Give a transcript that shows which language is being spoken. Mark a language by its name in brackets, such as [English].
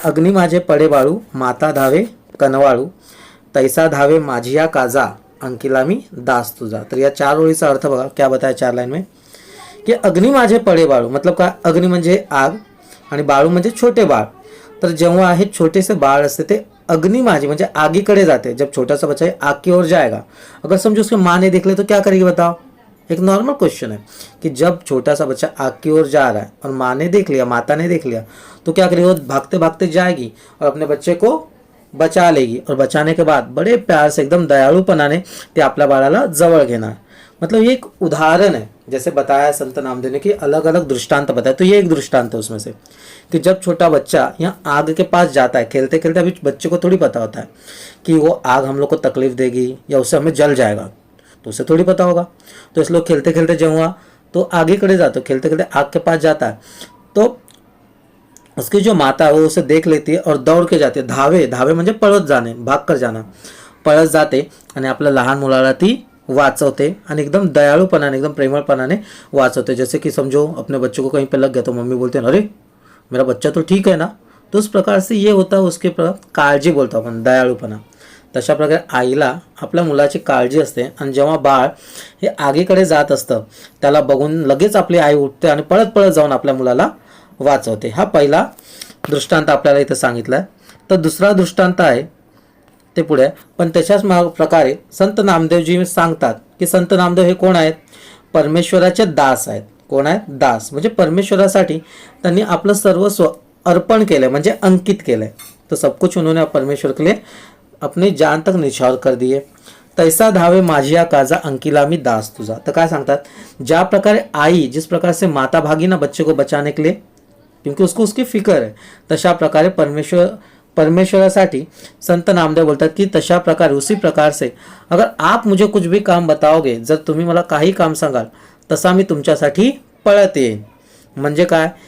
[Marathi] अग्नी माझे पडे बाळू, माता धावे कनवाळू, तैसा धावे माझिया काजा, अंकिला मी दास तुझा. तर या 4 ओळीचा अर्थ बघा, [Hindi] क्या बताया 4 लाइन में कि [Marathi] अग्नि माझे पडे बाळू, [Hindi] मतलब [Marathi] काय? अग्नि म्हणजे आग आणि बाळू म्हणजे छोटे बाळ. तर जेव्हा हे छोटेसे बाळ असते ते अग्नि माझे म्हणजे आगीकडे जाते. [Hindi] जब छोटा सा बच्चा आग की ओर जाएगा, अगर समझो उसके माँ ने देख ले तो क्या करेगी बताओ? एक नॉर्मल क्वेश्चन है कि जब छोटा सा बच्चा आग की ओर जा रहा है और माँ ने देख लिया, माता ने देख लिया, तो क्या करेगी? वो भागते भागते जाएगी और अपने बच्चे को बचा लेगी. और बचाने के बाद बड़े प्यार से [Marathi] एकदम दयाळूपणाने ते आपल्या बाळाला जवळ घेणार. [Hindi] मतलब ये एक उदाहरण है, जैसे बताया संत नामदेव ने कि अलग अलग दृष्टांत बताया. तो ये एक दृष्टांत है उसमें से कि जब छोटा बच्चा यहाँ आग के पास जाता है खेलते खेलते, अभी बच्चे को थोड़ी पता होता है कि वो आग हम लोग को तकलीफ देगी या उससे हमें जल जाएगा, तो उसे थोड़ी पता होगा. तो इसलिए खेलते खेलते [Marathi] जेव्हा तो आगीकडे जातो, [Hindi] खेलते खेलते आग के पास जाता है, तो उसकी जो माता है वो उसे देख लेती है और दौड़ के जाते, [Marathi] धावे, धावे म्हणजे पळत जाणे, भाग कर जाणं, पळत जाते आणि आपल्या लहान मुलाला ती वाचवते आणि एकदम दयाळूपणाने, एकदम प्रेमळपणाने वाचवते. [Hindi] जैसे कि समझो अपने बच्चों को कहीं पे लग गया तो मम्मी बोलते हैं अरे मेरा बच्चा तो ठीक है ना. तो उस प्रकार से ये होता है उसके [Marathi] काळजी बोलतो आपण, दयाळूपणा. तशा प्रकारे आईला आपल्या मुलाची काळजी असते आणि जेव्हा बाळ हे आगीकडे जात असतं त्याला बघून लगेच आपली आई उठते आणि पळत पळत जाऊन आपल्या मुलाला वाचवते. हा पहिला दृष्टांत आपल्याला इथं सांगितला आहे. तर दुसरा दृष्टांत आहे ते पुढे, पण त्याच्याच प्रकारे संत नामदेवजी सांगतात की संत नामदेव हे कोण आहेत? परमेश्वराचे दास आहेत. कोण आहेत? दास. म्हणजे परमेश्वरासाठी त्यांनी आपलं सर्वस्व अर्पण केलं, म्हणजे अंकित केलं. [Hindi] तो सब कुछ उन्होंने परमेश्वर के लिए अपनी जान तक निछावर कर दिए. [Marathi] तैसा धावे माझिया काजा अंकिला मी दास तुझा. तर काय सांगतात? ज्या प्रकारे आई [Hindi] जिस प्रकार से माता भागी ना बच्चे को बचाने के लिए, क्योंकि उसको उसकी फिक्र है, [Marathi] तशा प्रकारे परमेश्वरासाठी संत नामदेव बोलतात की तशा प्रकारे, [Hindi] उसी प्रकार से अगर आप मुझे कुछ भी काम बताओगे, [Marathi] जर तुम्ही मला काही काम सांगाल तसा मी तुमच्यासाठी पळत येईन. म्हणजे काय?